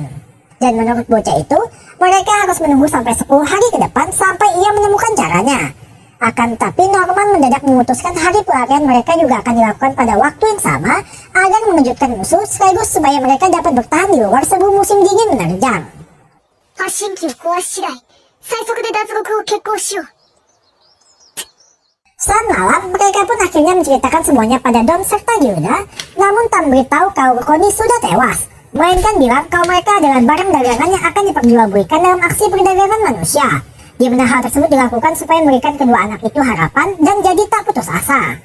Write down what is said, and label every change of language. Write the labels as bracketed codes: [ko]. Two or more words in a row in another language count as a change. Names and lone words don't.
[id] Dan menurut bocah itu, mereka harus menunggu sampai 10 hari ke depan sampai ia menemukan caranya. Akan tetapi Norman mendadak memutuskan hari pelarian mereka juga akan dilakukan pada waktu yang sama agar mengejutkan musuh sekaligus supaya mereka dapat bertahan di luar sebelum musim dingin menerjang. [ja] 発信機を壊し次第、最速で脱獄を決行しよう。 [id] Saat malam, mereka pun akhirnya menceritakan semuanya pada Don serta Gilda, namun tak memberitahu kalau Connie sudah tewas, melainkan bilang kalau mereka adalah barang dagangan yang akan diperjualbelikan dalam aksi perdagangan manusia, di mana hal tersebut dilakukan supaya memberikan kedua anak itu harapan dan jadi tak putus asa.